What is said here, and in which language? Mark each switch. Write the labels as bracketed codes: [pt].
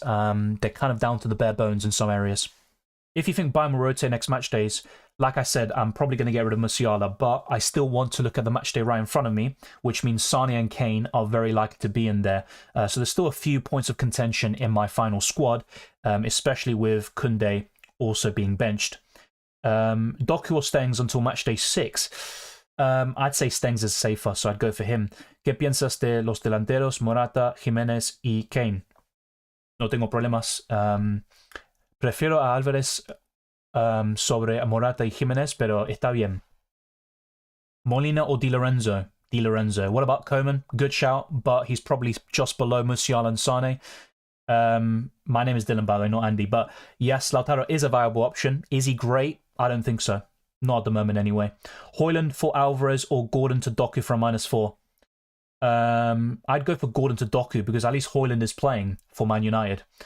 [en] They're kind of down to the bare bones in some areas. If you think Bayern will rotate next match days, like I said, I'm probably going to get rid of Musiala, but I still want to look at the match day right in front of me, which means Sane and Kane are very likely to be in there. So there's still a few points of contention in my final squad, especially with Koundé also being benched. Doku or Stengs until match day 6. I'd say Stengs is safer, so I'd go for him. [es] ¿Qué piensas de los delanteros Morata, Jiménez y Kane? No tengo problemas. Prefiero a Álvarez sobre Morata y Jiménez, pero está bien. [en] Molina or Di Lorenzo? Di Lorenzo. What about Coman? Good shout, but he's probably just below Musiala and Sane. My name is Dylan, by the way, not Andy. But yes, Lautaro is a viable option. Is he great? I don't think so. Not at the moment, anyway. Haaland for Alvarez or Gordon to Doku for a -4? I'd go for Gordon to Doku because at least Haaland is playing for Man United.